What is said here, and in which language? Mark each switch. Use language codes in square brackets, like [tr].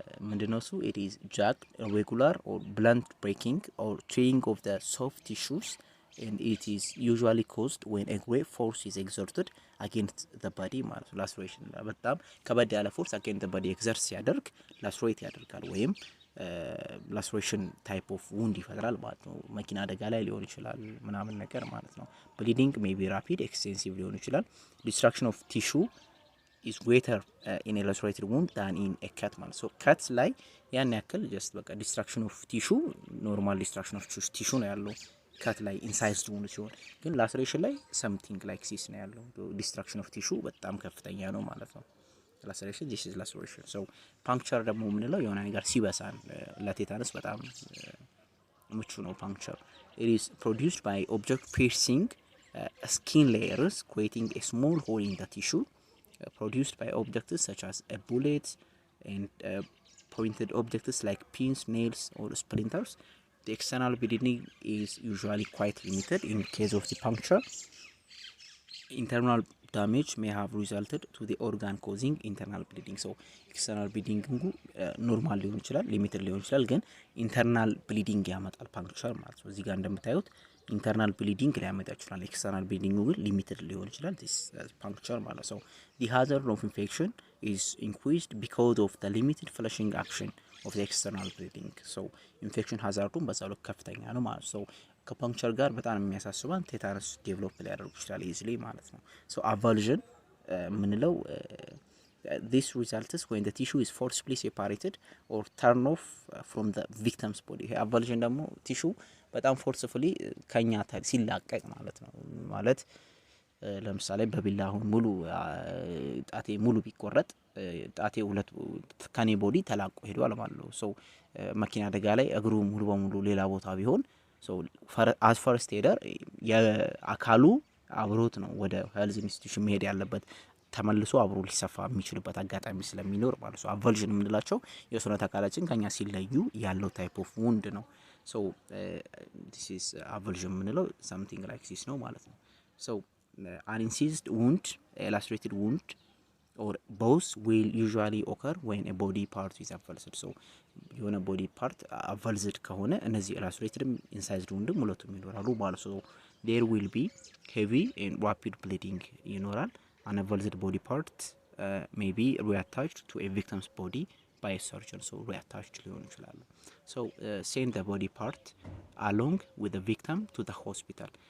[am] ምንድነው እሱ [en] it is jagged irregular or blunt breaking or tearing of the soft tissues and it is usually caused when a great force is exerted against the body ማለት ነው laceration [am] በጣም ከበድ ያለ [en] force against the body exert ሲያደርግ lacerate ያደርጋል ወይም [am] ላስሬሽን ታይፕ ኦፍ ውንድ ይፈጥራል ማለት ነው። መኪና አደጋ ላይ ሊሆን ይችላል ምናምን ነገር ማለት ነው። [en] ብሊዲንግ ሜይ ቢ ራፒድ ኤክስቴንሲቭ [am] ሊሆን ይችላል። ዲስትራክሽን ኦፍ ቲሹ [en] is greater in a lacerated wound than in a cut [am] ማለት so cut ላይ ያን ያክል just በቃ ዲስትራክሽን ኦፍ ቲሹ ኖርማል ዲስትራክሽን ኦፍ ቲሹ ነው ያለው cut ላይ ኢንሳይዝድ wound ሲሆን ግን ላስሬሽን ላይ something like this ነው ያለው ዲስትራክሽን ኦፍ ቲሹ በጣም ከፍተኛ ነው ማለት ነው። laceration this is laceration so puncture ደግሞ ምንለው የሆነ ነገር ሲበሳን ለቴታነስ በጣም ምቹ ነው puncture. [en] It is produced by object piercing skin layers creating a small hole in the tissue produced by objects such as a bullet and pointed objects like pins, nails or splinters. The external bleeding is usually quite limited in case of the puncture. Internal damage may have resulted to the organ causing internal bleeding. [am] So external bleeding normal ሊሆን ይችላል ሊሚትድ ሊሆን ይችላል ግን ኢንተርናል ብሊዲንግ ያመጣል ፓንክቸር ማለት ነው። እዚህ ጋር እንደምታዩት ኢንተርናል ብሊዲንግ ሊያመጣ ይችላል ኤክስተርናል ብሊዲንግ ግን ሊሚትድ ሊሆን ይችላል this puncture ማለት ነው። [en] The hazard of infection is increased because of the limited flushing action of the external bleeding. [am] So infection hazardum በዛው ልክ ከፍተኛ ነው ማለት ነው። ከፓንክቸር ጋር በጣም የሚያሳስባን ቴታነስ ዴቨሎፕ ሊያደርጉ ይችላል ኢዚሊ ማለት ነው። ሶ avulsion ምንለው [en] this results when the tissue is forcibly separated or torn off from the victim's body. [am] avulsion ደግሞ ቲሹ በጣም forcefully ከኛ ሲላቀቅ ማለት ነው። ማለት ለምሳሌ በቢላ አሁን ሙሉ ጣቴ ሙሉ ቢቆረጥ ጣቴ ሁለት ከኔ ቦዲ ተላቆ ሄዷል ማለት ነው። ሶ መኪና አደጋ ላይ እግሩ ሙሉ በሙሉ ሌላ ቦታ ቢሆን so as first aider የአካሉ አብሮት ነው ወደ ሄልዝ ኢንስቲትዩሽን መሄድ ያለበት ተመልሶ አብሮ ሊሰፋ የሚችልበት አጋጣሚ ስለሚኖር ማለት ነው። avulsion የምንላቸው የሰውነት አካላችን ከኛ ሲለዩ ያለው ታይፕ ኦፍ wound ነው። so [en] this is avulsion የምንለው something like this ነው ማለት ነው። so an incised wound a lacerated wound or both will usually occur when a body part is avulsed. so [am] የሆነ ቦዲ ፓርት avulsed ከሆነ እነዚህ lacerated incised wound ሁለቱም ይኖራሉ ማለት ነው። [en] there will be heavy and rapid bleeding ይኖራል። an avulsed body part may be reattached to a victim's body by a surgeon. so reattached [am] ሊሆን ይችላል። [en] so send the body part along with the victim to the hospital.